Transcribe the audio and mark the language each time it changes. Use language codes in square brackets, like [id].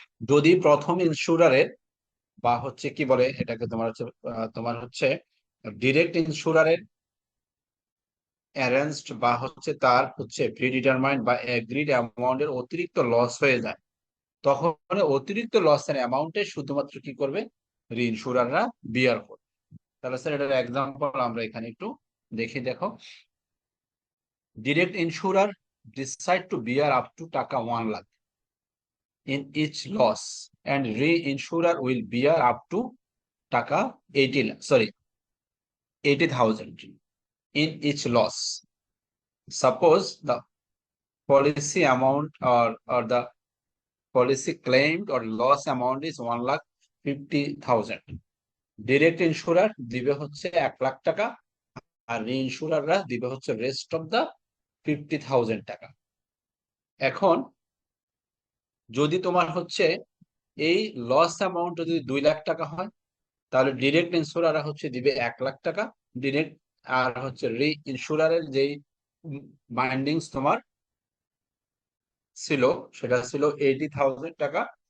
[bn] যদি প্রথম ইন্স্যুরারের বা হচ্ছে কি বলে এটাকে তোমার হচ্ছে ডিরেক্ট ইন্স্যুরারের অ্যারেঞ্জড বা হচ্ছে তার হচ্ছে প্রিডিটারমাইন্ড বা এগ্রিড অ্যামাউন্টের অতিরিক্ত লস হয়ে যায়, তখন অতিরিক্ত লসের অ্যামাউন্টে শুধুমাত্র কি করবে, রিইন্স্যুরাররা বিয়ার করবে। তাহলে স্যার এটার এক্সাম্পল আমরা এখানে একটু দেখি। [en] দেখো, direct insurer decide to bear up to taka 1 lakh in each loss and reinsurer will bear up to taka 80,000 in each loss. Suppose the policy amount or the policy claimed or loss amount is 1,50,000. [bn] Direct insurer দিবে হচ্ছে 1 লাখ টাকা, আর রিইন্স্যুরাররা দিবে হচ্ছে rest of the 50,000 টাকা। এখন যদি তোমার হচ্ছে এই লস অ্যামাউন্ট যদি 2 লাখ টাকা হয়, তাহলে ডিরেক্ট ইন্স্যুরার হচ্ছে দিবে 1 লাখ টাকা ডিরেক্ট, আর হচ্ছে রি ইন্স্যুরারের যেই বাইন্ডিংস তোমার ছিল সেটা ছিল 80,000 টাকা।